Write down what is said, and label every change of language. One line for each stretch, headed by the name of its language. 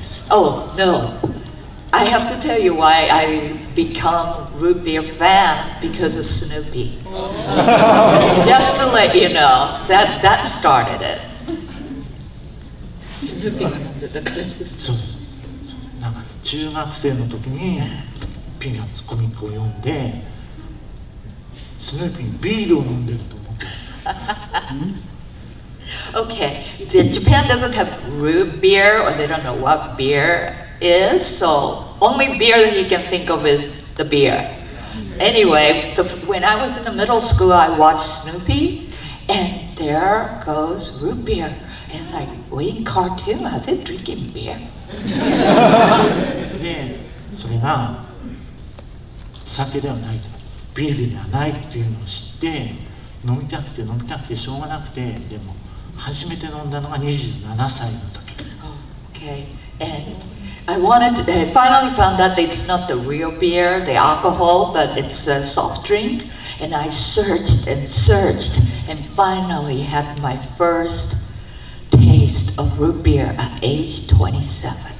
English: Oh, no. I have to tell you why I become root beer fan, because of Snoopy. Just to let you know, that started it.
Japanese: Snoopy が飲んでたからです。そうです。なんか中学生の時にピーナッツコミックを読んで、スヌーピーにビールを飲んでると思って。
English: Okay, Japan doesn't have root beer, or they don't know what beer is, so only beer that you can think of is the beer. Anyway, when I was in the middle school, I watched Snoopy, and there goes root beer. And it's like, we in cartoon, are they drinking beer?
Japanese: でそれがお酒ではないと、ビールではないっていうのを知って、飲みたくて飲みたくてしょうがなくて、でも初めて飲んだのが27歳の時。
English: Okay, and I finally found out that it's not the real beer, the alcohol, but it's a soft drink. And I searched and searched and finally had my first taste of root beer at age 27.